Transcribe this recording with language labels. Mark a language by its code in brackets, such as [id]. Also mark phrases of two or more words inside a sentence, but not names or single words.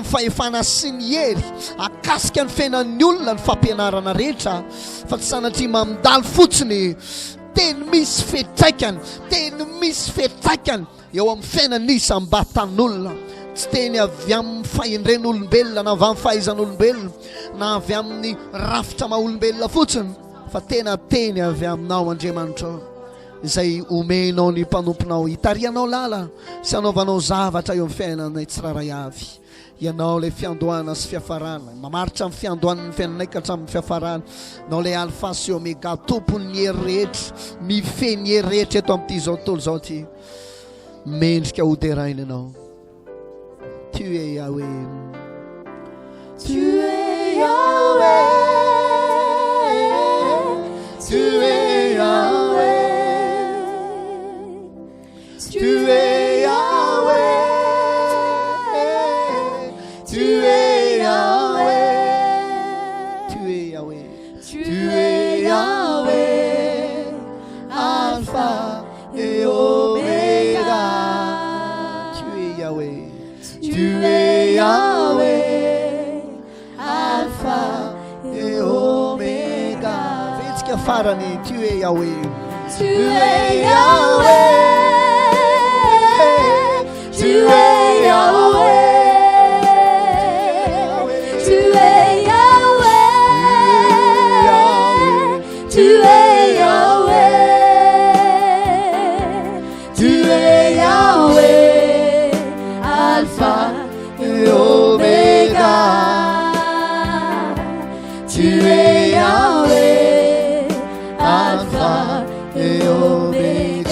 [mg] fahefana sy ny hery akasika ny fiainan'ny olona ny fampianarana rehetra, fa tsy sanatria mamindalo fotsiny teny misy fetraikany, teny misy fetraikany eo amin'ny fiainan'ny isam-batan'olona, tsy teny avy amin'ny fahendren'olombelona na avy amin'ny fahaizan'olombelona na avy amin'ny rafitra maha-olombelona fotsiny, fa tena teny avy aminao Andriamanitra izay omenao ny mpanomponao hitarianao lala sy anaovanao zavatra eo amin'ny fiainanay tsiraray avy. Ianao ilay fiandohana sy fiafarana, mamaritra amin'ny fiandohan'ny fiainanay ka hatramin'ny fiafarana, nao ilay alfa sy omega, tompon'ny hery rehetra, mifeny hery rehetra eto amin'ity zao tontolo zao ty, mendrika hoderaina ianao. [fr] Tu es Yahweh, Tu es Yahweh, tu es Yahweh, tu es Yahweh, tu es Yahweh, tu es Yahweh, tu es Yahweh, Alpha et Omega, tu es Yahweh, tu es Yahweh, Alpha et Omega. [mg] vetsika farany, [fr] tu es Yahweh, Tu es Yahweh, tu es Yahweh, tu es Yahweh, tu es Yahweh, tu es Yahweh, Alpha et Omega, tu es Yahweh, Alpha et Omega.